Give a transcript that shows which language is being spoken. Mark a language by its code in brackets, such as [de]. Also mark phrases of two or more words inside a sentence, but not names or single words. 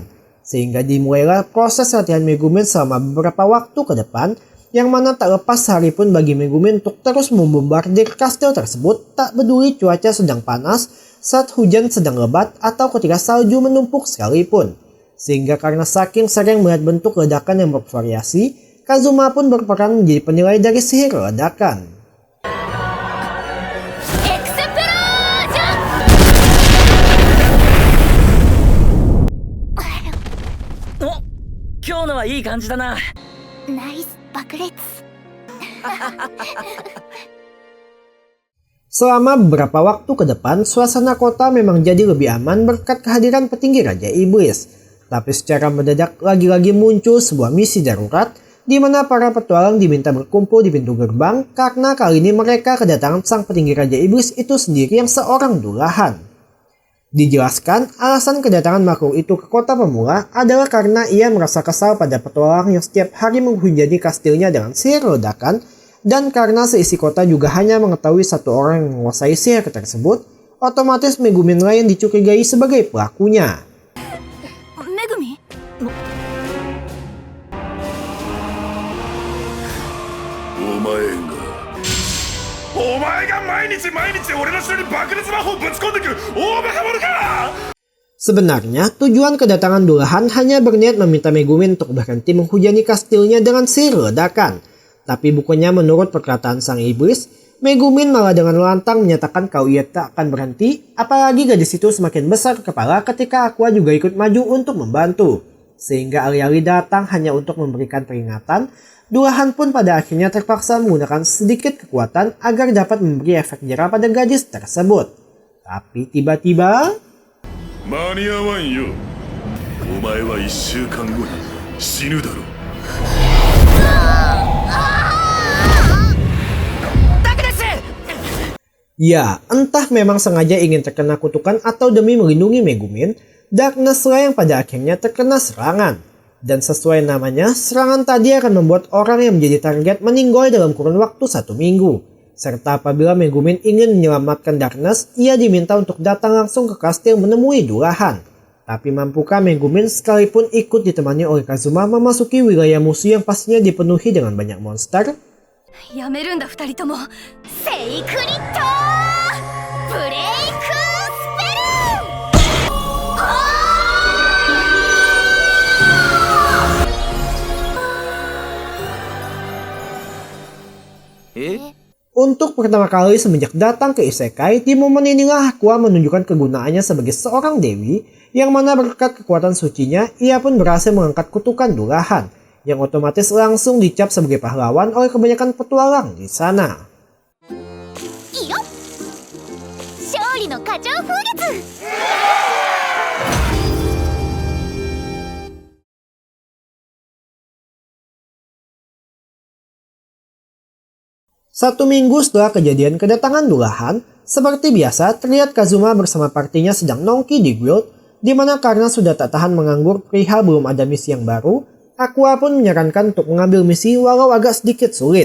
[id] Sehingga dimulailah proses latihan Megumin selama beberapa waktu ke depan, yang mana tak lepas sehari pun bagi Megumin untuk terus membombardir kastil tersebut, tak peduli cuaca sedang panas, saat hujan sedang lebat atau ketika salju menumpuk sekalipun. Sehingga karena saking sering melihat bentuk ledakan yang bervariasi, Kazuma pun berperan menjadi penilai dari sihir ledakan. [ja] Oh, 今日のはいい感じだな。ナイス爆裂。 [id] Selama beberapa waktu ke depan, suasana kota memang jadi lebih aman berkat kehadiran petinggi Raja Iblis. Tapi secara mendadak lagi-lagi muncul sebuah misi darurat di mana para petualang diminta berkumpul di pintu gerbang karena kali ini mereka kedatangan sang petinggi Raja Iblis itu sendiri yang seorang dulahan. Dijelaskan, alasan kedatangan makhluk itu ke kota pemula adalah karena ia merasa kesal pada petualang yang setiap hari menghujani kastilnya dengan sihir ledakan, dan karena seisi kota juga hanya mengetahui satu orang yang menguasai sihir tersebut, otomatis Megumin lain dicurigai sebagai pelakunya. Megumi? [ja] お前が毎日俺の城に爆裂魔法ぶち込んでくる大バカ者か! [id] Sebenarnya, tujuan kedatangan dulahan hanya berniat meminta Megumin untuk berhenti menghujani kastilnya dengan sihir ledakan. Tapi bukannya menurut perkataan sang iblis, Megumin malah dengan lantang menyatakan kalau ia tak akan berhenti, apalagi gadis itu semakin besar kepala ketika Aqua juga ikut maju untuk membantu. Sehingga alih-alih datang hanya untuk memberikan peringatan, dulahan pun pada akhirnya terpaksa menggunakan sedikit kekuatan agar dapat memberi efek jerah pada gadis tersebut. Tapi tiba-tiba... [ja] 間に合わんよ。お前は1週間後に死ぬだろう。 [id] Ya, entah memang sengaja ingin terkena kutukan atau demi melindungi Megumin, Darkness lah yang pada akhirnya terkena serangan. Dan sesuai namanya, serangan tadi akan membuat orang yang menjadi target meninggal dalam kurun waktu 1 minggu. Serta apabila Megumin ingin menyelamatkan Darkness, ia diminta untuk datang langsung ke kastil menemui dulahan. Tapi mampukah Megumin sekalipun ikut ditemani oleh Kazuma memasuki wilayah musuh yang pastinya dipenuhi dengan banyak monster? [ja] やめるんだ2人とも。セイクリットブレイクスペル。 [id] Untuk pertama kali semenjak datang ke Isekai, di momen inilah Aqua menunjukkan kegunaannya sebagai seorang dewi, yang mana berkat kekuatan sucinya, ia pun berhasil mengangkat kutukan dulahan, yang otomatis langsung dicap sebagai pahlawan oleh kebanyakan petualang di sana. [ja] Iyo, 勝利の花鳥風月。 [id] 1 minggu setelah kejadian kedatangan dulahan, seperti biasa terlihat Kazuma bersama partinya sedang nongki di guild, di mana karena sudah tak tahan menganggur perihal belum ada misi yang baru, Aqua pun menyarankan untuk mengambil misi walau agak sedikit sulit.